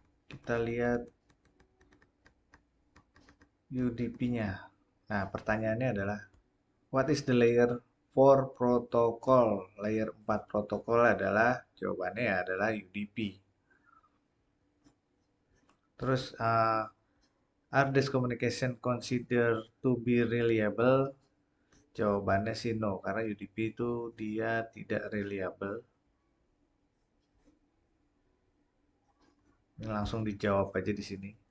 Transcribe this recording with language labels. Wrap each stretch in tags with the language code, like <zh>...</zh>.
<id>Kita lihat UDP-nya. Nah, pertanyaannya adalah</id> <en>what is the layer 4 protocol?</en> <id>Layer 4 protokol adalah jawabannya adalah UDP. Terus</id> <en>are this communication considered to be reliable?</en> <id>Jawabannya sih no, karena UDP itu dia tidak reliable. Ini langsung dijawab aja di sini.</id>